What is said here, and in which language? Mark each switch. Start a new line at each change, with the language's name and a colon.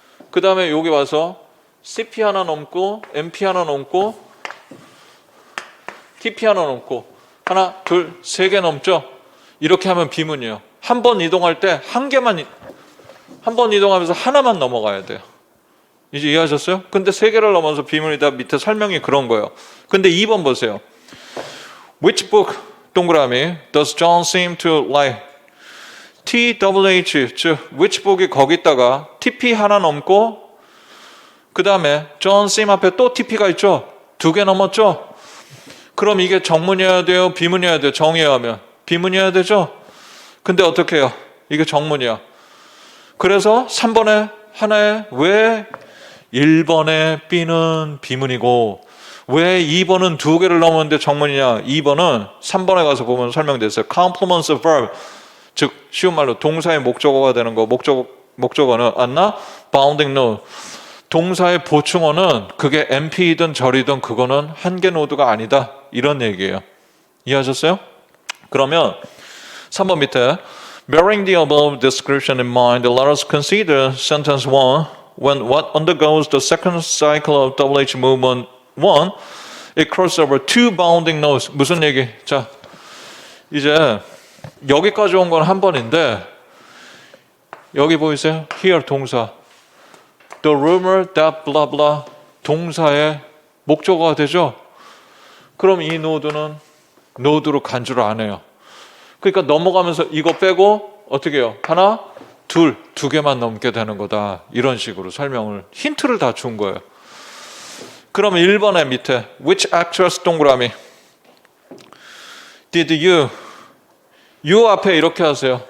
Korean: 그 다음에 여기 와서 CP 하나 넘고, MP 하나 넘고, TP 하나 넘고, 하나, 둘, 세 개 넘죠? 이렇게 하면 비문이에요. 한 번 이동할 때 한 번 이동하면서 하나만 넘어가야 돼요. 이제 이해하셨어요? 근데 세 개를 넘어서 비문이다 밑에 설명이 그런 거예요. 근데 2번 보세요.
English: Which book? 동그라미 Does John seem to like?
Korean: TWH 즉 which book이 거기다가 TP 하나 넘고 그 다음에 John seem 앞에 또 TP가 있죠? 2개 넘었죠? 그럼 이게 정문이어야 돼요? 비문이어야 돼요? 정의하면 비문이어야 되죠? 근데 어떻게 해요? 이게 정문이야. 그래서 3번에 하나에 왜 1번의 B는 비문이고 왜 2번은 2개를 넘었는데 정문이냐? 2번은 3번에 가서 보면 설명됐어요.
English: Complements of verb
Korean: 즉 쉬운 말로 동사의 목적어가 되는 거 목적어는 안나? Bounding no 동사의 보충어는 그게 NP이든 절이든 그거는 한 개 노드가 아니다. 이런 얘기예요. 이해하셨어요? 그러면 3번 밑에
English: Bearing the above description in mind, let us consider sentence 1. When what undergoes the second cycle of WH movement 1, it crosses over two bounding nodes.
Korean: 무슨 얘기? 자, 이제 여기까지 온 건 한 번인데 여기 보이세요? Here 동사.
English: The rumor that blah blah
Korean: 동사의 목적어가 되죠? 그럼 이 노드는 노드로 간주를 안 해요. 그러니까 넘어가면서 이거 빼고 어떻게 해요? 하나, 둘, 두 개만 넘게 되는 거다. 이런 식으로 설명을 힌트를 다 준 거예요. 그러면 1번의 밑에 Which actress 동그라미
English: Did you
Korean: 앞에 이렇게 하세요.